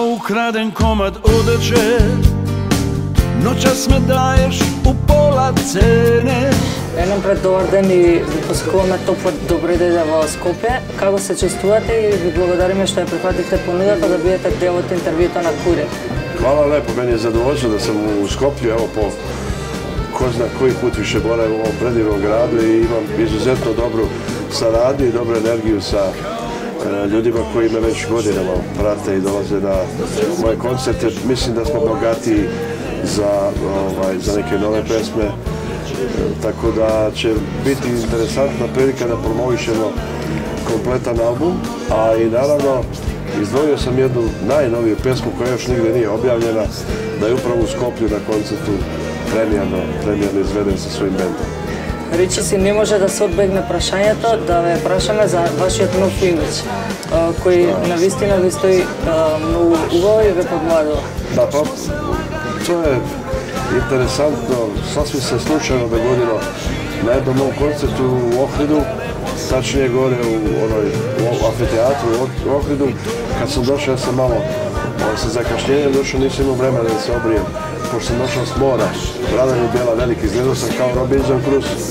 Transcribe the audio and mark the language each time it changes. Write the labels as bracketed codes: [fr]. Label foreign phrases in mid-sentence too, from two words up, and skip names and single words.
[sr] Ukraden komad odeće, noćas me daješ u pola cene. [mk] Еден пред добар ден и ви посакуваме топла добра идеја во Скопје. Како се чувствувате и ви благодариме што ја прифативте понудата да бидете дел од интервјуто на Курир. [sr] Hvala lepo, meni je zadovoljstvo da sam u Skoplju, evo po ko zna koji put više boravim u ovom predivnom gradu i imam izuzetno dobru saradnju i dobru energiju sa ljudima koji me već godinama prate i dolaze na moje koncerte. Mislim da smo bogatiji za neke nove pesme, tako da će biti interesantna prilika da promovišemo kompletan album, a i naravno izdvojio sam jednu najnoviju pesmu koja još nigde nije objavljena, da je upravo u Skoplju na koncertu premijerno izveden sa svojim bendom. [mk] Речи си, не може да се одбегне прашањето да ве прашаме за вашиот нов имидж, кој навистина ви стои многу убаво и ве подмладува. [sr] Da, pa to je interesantno, sasvim se slučajno dogodilo na jednom mom koncertu u Ohridu, tačnije gore u amfiteatru u Ohridu. Kad sam došao, ja sam malo sa zakašnjenjem došao, nisam imao vremena da se obrijem, pošto sam došao s mora, brada mi je bila velika, izgledao sam kao Robinson Crusoe.